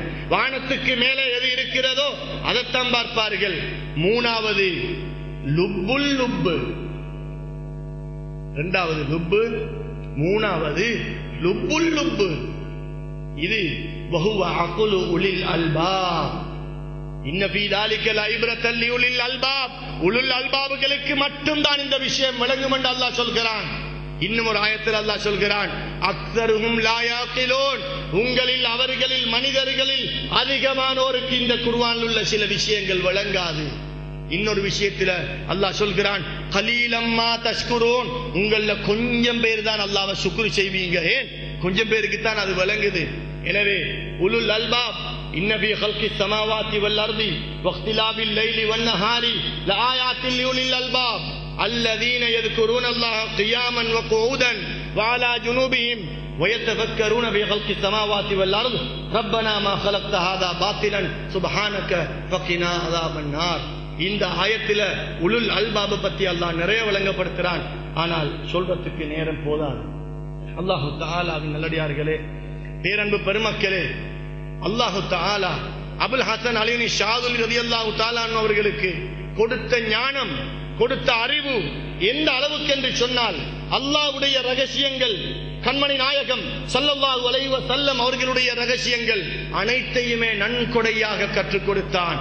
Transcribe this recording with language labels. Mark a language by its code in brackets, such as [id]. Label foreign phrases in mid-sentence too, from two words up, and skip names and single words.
[ta] வானத்துக்கு மேலே எது இருக்கிறதோ அதைத்தான் பார்ப்பார்கள். மூணாவது [ar] لب اللب, [ta] இரண்டாவது லுப்பு, மூணாவது [ar] لب اللب. [ta] இது [ar] وهو عقل أولي الألباب. إن في ذلك لعبرة لأولي الألباب. أولي الألباب [ta] மட்டும்தான் இந்த விஷயம் விளங்கும் என்று அல்லாஹ் சொல்கிறான். இன்னும் ஒரு ஆயத்தில் அல்லாஹ் சொல்கிறான், [ar] أكثرهم لا يعقلون. [ta] உங்களில் அவர்களில் மனிதர்களில் அதிகமானோருக்கு இந்த குர்ஆனில் உள்ள சில விஷயங்கள் விளங்காது. இன்னொரு விஷயத்துல அல்லாஹ் சொல்கிறான், [ar] قليلا ما تشكرون. [ta] உங்கள கொஞ்சம் பேர் தான் அல்லாஹ்வை சுக்ர் செய்வீங்க. ஏன்? கொஞ்சம் பேருக்கு தான் அது விளங்குது. எனவே [ar] أولو الألباب إن في خلق السماوات والأرض واختلاف الليل والنهار لآيات لأولي الألباب الذين يذكرون الله قياما وقعودا وعلى جنوبهم ويتفكرون في خلق السماوات والأرض ربنا ما خلقت هذا باطلا سبحانك فقنا عذاب النار. [ta] இந்த ஆயத்தில [ar] أولي الألباب [ta] பத்தி அல்லாஹ் நிறைய விளங்கப்படுத்துறான். ஆனால் சொல்றதுக்கு நேரம் போதாது. [ar] الله تعالى [ta] நல்லடியார்களே, பேரன்பு பெருமக்களே, [ar] الله تعالى [ta] அபுல் ஹசன் அலி ஷாதுலி [ar] رضي الله تعالى [ta] அவர்களுக்கு கொடுத்த ஞானம், கொடுத்த அறிவு எந்த அளவுக்கு என்று சொன்னால், அல்லாஹ்வுடைய ரகசியங்கள், கண்மணி நாயகம் [ar] صلى الله عليه وسلم [ta] அவர்களுடைய ரகசியங்கள் அனைத்தையுமே நன்கொடையாக கற்றுக் கொடுத்தான்.